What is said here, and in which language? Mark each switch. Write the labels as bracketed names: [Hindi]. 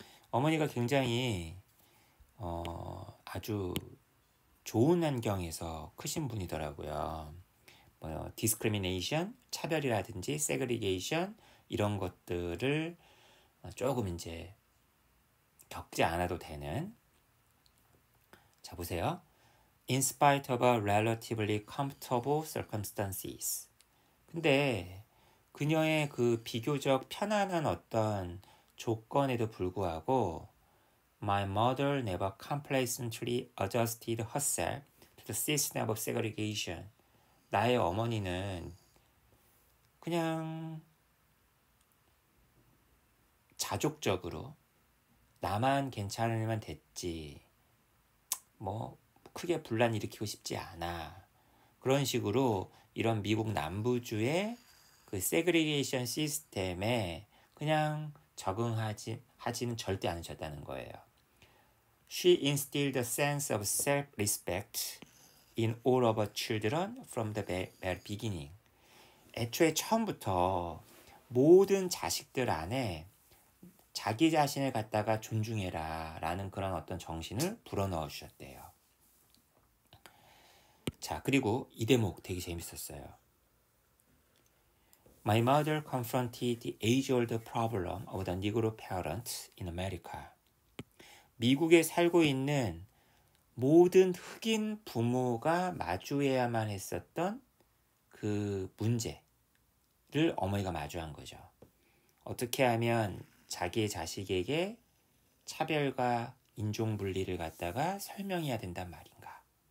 [Korean] 어머니가 굉장히 아주 좋은 환경에서 크신 분이더라고요. 디스크리미네이션, 차별이라든지 세그리게이션, 이런 것들을 조금 이제 겪지 않아도 되는. 자, 보세요. [English] In spite of a relatively comfortable circumstances. 근데 그녀의 그 비교적 편안한 어떤 조건에도 불구하고 My mother never complacently adjusted herself to the system of segregation. [Korean] 나의 어머니는 그냥 자족적으로 나만 괜찮으면 됐지, 뭐 크게 분란 일으키고 싶지 않아, 그런 식으로 이런 미국 남부주의 그 세그리게이션 시스템에 그냥 적응하지는 절대 않으셨다는 거예요. [English] She instilled a sense of self-respect in all of her children from the very beginning. [Korean] 애초에 처음부터 모든 자식들 안에 자기 자신을 갖다가 존중해라 라는 그런 어떤 정신을 불어넣어 주셨대요. 자, 그리고 이 대목 되게 재밌었어요. [English] My mother confronted the age-old problem of the Negro parent in America. [Korean] 미국에 살고 있는 모든 흑인 부모가 마주해야만 했었던 그 문제를 어머니가 마주한 거죠. 어떻게 하면 자기의 자식에게 차별과 인종분리를 갖다가 설명해야 된단 말인가.